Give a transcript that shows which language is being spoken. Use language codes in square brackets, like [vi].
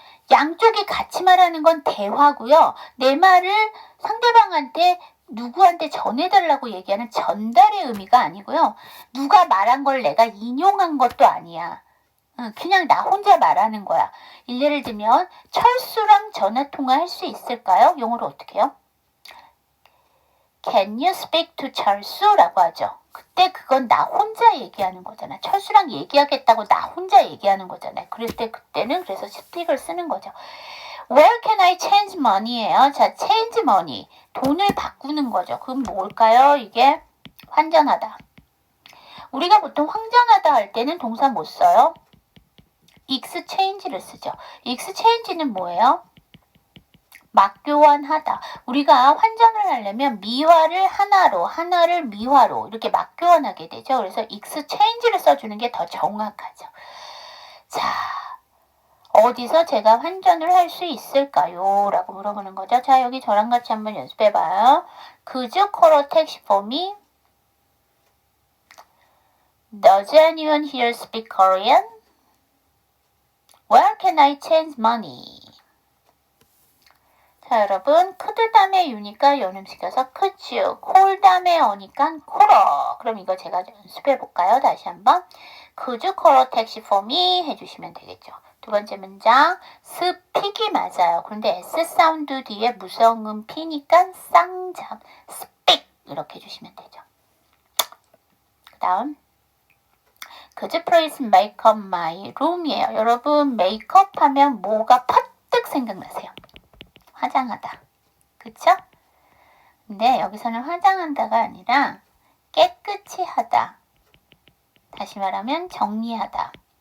[ko] 양쪽이 같이 말하는 건 대화고요. 내 말을 상대방한테 누구한테 전해달라고 얘기하는 전달의 의미가 아니고요. 누가 말한 걸 내가 인용한 것도 아니야. 그냥 나 혼자 말하는 거야. 예를 들면 철수랑 전화통화 할 수 있을까요? 영어로 어떻게 해요? [en] Can you speak to 철수? [ko] 라고 하죠. 그때 그건 나 혼자 얘기하는 거잖아. 철수랑 얘기하겠다고 나 혼자 얘기하는 거잖아요. 그럴 때 그때는 그래서 speak을 쓰는 거죠. [en] Where can I change money [ko] 예요. 자, change money. 돈을 바꾸는 거죠. 그럼 뭘까요? 이게 환전하다. 우리가 보통 환전하다 할 때는 동사 못 써요. exchange를 쓰죠. exchange는 뭐예요? 맞교환하다. 우리가 환전을 하려면 미화를 하나로, 하나를 미화로 이렇게 맞교환하게 되죠. 그래서 exchange를 써주는 게 더 정확하죠. 자, 어디서 제가 환전을 할 수 있을까요? 라고 물어보는 거죠. 자, 여기 저랑 같이 한번 연습해봐요. [en] Could you call a taxi for me? Does anyone here speak Korean? Where can I change money? [ko] 자, 여러분, could 다음에 유니까 연음시켜서 could you, call 다음에 어니까 call. 그럼 이거 제가 연습해볼까요? 다시 한번. [en] Could you call a taxi for me? [ko] 해주시면 되겠죠. 두 번째 문장, speak이 맞아요. 그런데 S 사운드 뒤에 무성음 P니까 쌍잠, speak 이렇게 해주시면 되죠. 그 다음, [en] Could you please make up my room이에요. [ko] 여러분, 메이크업 하면 뭐가 퍼뜩 생각나세요? 화장하다. 그쵸? 근데 여기서는 화장한다가 아니라 깨끗이 하다. 다시 말하면 정리하다.